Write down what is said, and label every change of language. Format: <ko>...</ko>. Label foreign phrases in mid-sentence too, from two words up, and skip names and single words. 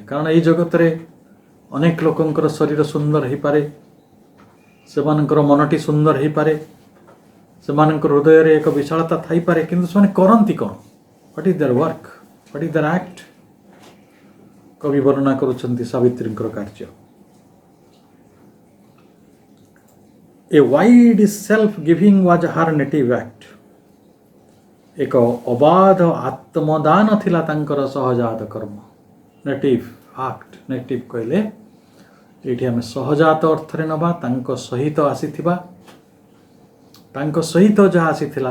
<or>କାରଣ ଏଇ ଜଗତରେ ଅନେକ ଲୋକଙ୍କର ଶରୀର ସୁନ୍ଦର ହେଇପାରେ, ସେମାନଙ୍କର ମନଟି ସୁନ୍ଦର ହେଇପାରେ, ସେମାନଙ୍କର ହୃଦୟରେ ଏକ ବିଶାଳତା ଥାଇପାରେ, କିନ୍ତୁ ସେମାନେ କରନ୍ତି କ'ଣ?</or> <en>What is their work? What is their act?</en> <or>କବି ବର୍ଣ୍ଣନା କରୁଛନ୍ତି ସାବିତ୍ରୀଙ୍କର କାର୍ଯ୍ୟ।</or> <en>A wide self-giving was her native act।</en> <or>ଏକ ଅବାଧ ଆତ୍ମଦାନ ଥିଲା ତାଙ୍କର ସହଜାତ କର୍ମ।</or> <en>native act.</en> <or>ନେଟିଭ୍ କହିଲେ ଏଇଠି ଆମେ ସହଜାତ ଅର୍ଥରେ ନେବା, ତାଙ୍କ ସହିତ ଆସିଥିବା, ତାଙ୍କ ସହିତ ଯାହା ଆସିଥିଲା।</or>